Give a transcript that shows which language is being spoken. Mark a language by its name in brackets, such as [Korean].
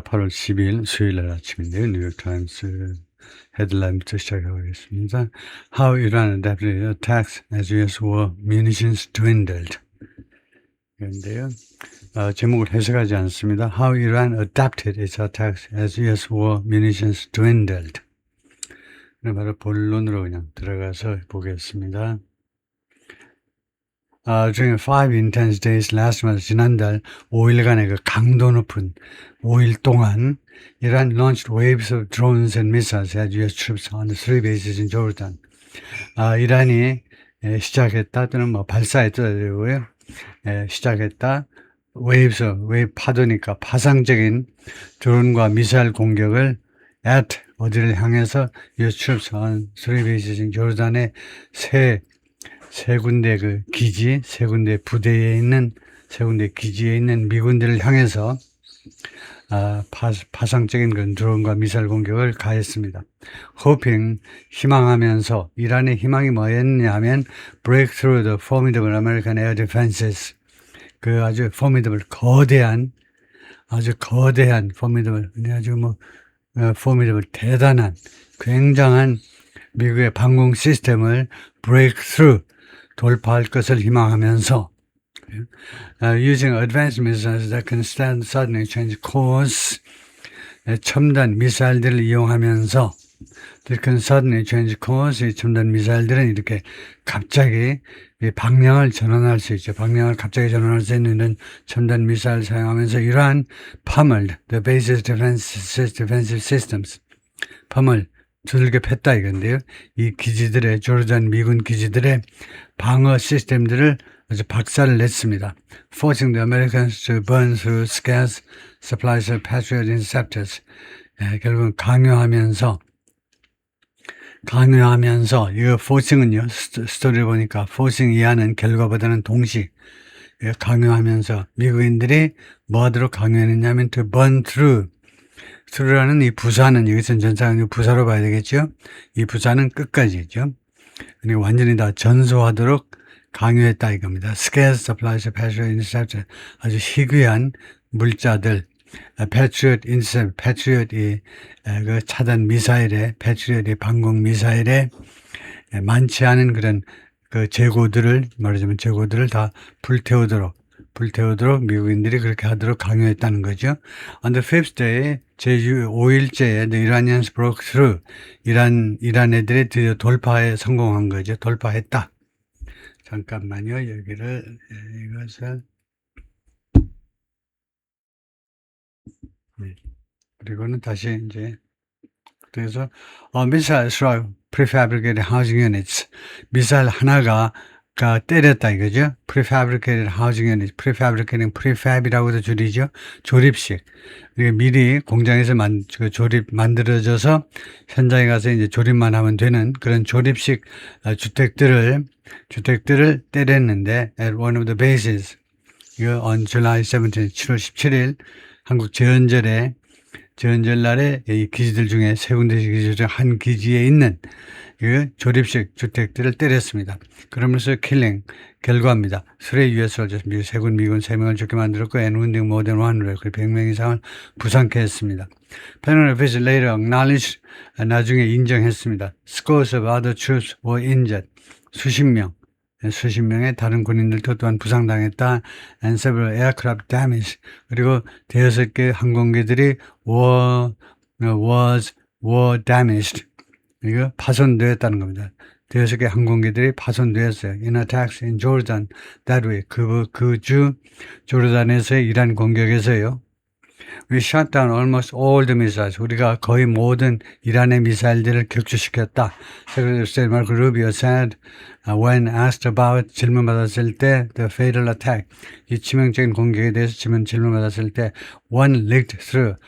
[Korean] 8월 12일 수요일 날 아침인데요. 뉴욕타임스 헤드라인부터 시작하겠습니다. [English] How Iran adapted attacks as US war munitions dwindled. [Korean] 그런데요. 제목을 해석하지 않습니다. [English] How Iran adapted its attacks as US war munitions dwindled. [Korean] 바로 본론으로 그냥 들어가서 보겠습니다. [English] During 5 intense days last month, [Korean] 지난달 5일간의 그 강도 높은 5일 동안 [English] Iran launched waves of drones and missiles at US troops on the 3 bases in Jordan. [Korean] 이란이 시작했다 또는 뭐 발사했다 되고요. 시작했다. 웨이브 파도니까 파상적인 드론과 미사일 공격을 at 어디를 향해서 [English] US troops on 3 bases in Jordan [Korean] 의 세 군데 그 기지, 세 군데 부대에 있는, 세 군데 기지에 있는 미군들을 향해서 파상적인 그런 드론과 미사일 공격을 가했습니다. [English] hoping, [Korean] 희망하면서, 이란의 희망이 뭐였냐면 [English] break through the formidable American air defenses. [Korean] 그 아주 [English] formidable, formidable, formidable, [Korean] 대단한, 굉장한 미국의 방공 시스템을 [English] break through, [Korean] 돌파할 것을 희망하면서 [English] using advanced missiles that can suddenly change course, [Korean] 첨단 미사일들을 이용하면서 [English] that can suddenly change course, [Korean] 이 첨단 미사일들은 이렇게 갑자기 방향을 전환할 수 있죠. 방향을 갑자기 전환할 수 있는 이런 첨단 미사일 사용하면서 이러한 [English] pummeled the bases defensive systems, [Korean] pummeled 두들겨 팼다 이건데요. 이 기지들의 조르단 미군 기지들의 방어 시스템들을 아주 박살을 냈습니다. [English] Forcing the Americans to burn through scarce supplies of Patriot interceptors. [Korean] 결국은 강요하면서 이거 forcing은요. 스토리를 보니까 forcing 이하는 결과보다는 동시 강요하면서 미국인들이 뭐 하도록 강요했냐면 [English] to burn through. [Korean] through라는 이 부사는 여기서는 전사는 부사로 봐야 되겠죠. 이 부사는 끝까지죠. 그러니까 완전히 다 전소하도록 강요했다 이겁니다. [English] Scarce supplies of Patriot interceptor, [Korean] 아주 희귀한 물자들, Patriot intercept, Patriot 그 차단 미사일에, Patriot 방공 미사일에 많지 않은 그런 그 재고들을 말하자면 재고들을 다 불태우도록 미국인들이 그렇게 하도록 강요했다는 거죠. [English] On the fifth day, [Korean] 제5일째에 [English] the Iranians broke through. [Korean] 이란 애들이 드디어 돌파에 성공한 거죠. 돌파했다. 잠깐만요. 여기를 이것을 그리고는 다시 이제 그래서 [English] missile struck prefabricated housing units. [Korean] 미사일 하나가 때렸다 이거죠. [English] prefabricated housing units. [Korean] prefab이라고도 줄이죠. 조립식. 미리 공장에서 만들어져서 현장에 가서 이제 조립만 하면 되는 그런 조립식 주택들을 때렸는데 [English] at one of the bases. [Korean] 이거 on July 17일, 7월 17일 한국 제헌절날에 이 기지들 중에 세 군데 기지 중 한 기지에 있는 그 조립식 주택들을 때렸습니다. 그러면서 킬링 결과입니다. [English] 3 US soldiers, [Korean] 세군 미군 3명을 죽게 만들었고 [English] and wounding more than 100, [Korean] 100명 이상을 부상케 했습니다. [English] Pentagon officials later acknowledged, [Korean] 나중에 인정했습니다. [English] Scores of other troops were injured. [Korean] 수십 명의 다른 군인들도 또한 부상당했다. [English] And several aircraft damaged. [Korean] 그리고 대여섯 개 항공기들이 [English] was damaged. [Korean] 이거 파손되었다는 겁니다. 대여섯 개 항공기들이 파손되었어요. [English] In attacks in Jordan that way. [Korean] 그 주 조르단에서의 이란 공격에서요. [English] We shot down almost all the missiles. [Korean] 우리가 거의 모든 이란의 미사일들을 격추시켰다. [English] Secretary of State Marco Rubio said when asked about [Korean] 질문받았을 때 [English] the fatal attack. [Korean] 이 치명적인 공격에 대해서 질문받았을 때 [English] one leaked through.